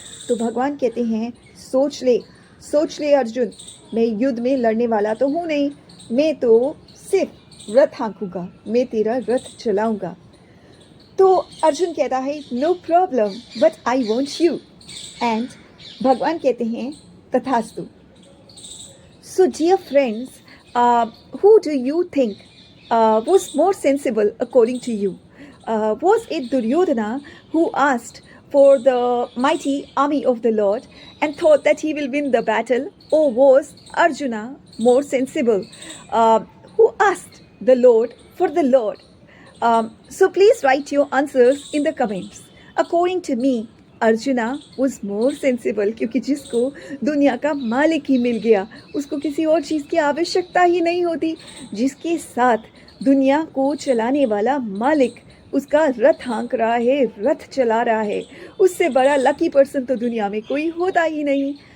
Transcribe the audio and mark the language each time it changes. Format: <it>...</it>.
<hi>तो भगवान कहते हैं, सोच ले अर्जुन, मैं युद्ध में लड़ने वाला तो हूँ नहीं, मैं तो सिर्फ रथ हाँकूंगा, मैं तेरा रथ चलाऊंगा। तो अर्जुन कहता है,</hi> <en>No problem, but I want you.</en> <hi>And भगवान कहते हैं, तथास्तु।</hi> <en>So dear friends, who do you think was more sensible according to you? Was it Duryodhana who asked for the mighty army of the Lord and thought that he will win the battle, or was Arjuna more sensible, who asked the Lord for the Lord? So please write your answers in the comments. According to me, Arjuna was more sensible,</en> <hi>क्योंकि जिसको दुनिया का मालिक ही मिल गया, उसको किसी और चीज़ की आवश्यकता ही नहीं होती। जिसके साथ दुनिया को चलाने वाला मालिक उसका रथ हाँक रहा है, रथ चला रहा है, उससे बड़ा लकी पर्सन तो दुनिया में कोई होता ही नहीं।</hi>